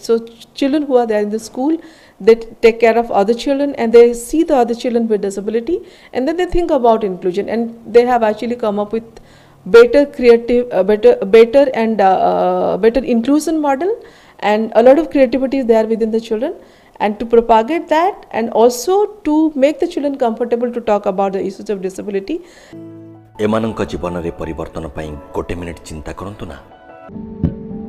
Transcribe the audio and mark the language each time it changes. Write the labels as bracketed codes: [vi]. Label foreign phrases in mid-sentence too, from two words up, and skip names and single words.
[en] So children who are there in the school, they take care of other children, and they see the other children with disability, and then they think about inclusion, and they have actually come up with better inclusion model, and a lot of creativity is there within the children, and to propagate that, and also to make the children comfortable to talk about the issues of disability. [or] ଏମାନଙ୍କ ଜୀବନ ରେ ପରିବର୍ତ୍ତନ ପାଇଁ ଗୋଟେ ମିନିଟ ଚିନ୍ତା କରନ୍ତୁ ନା।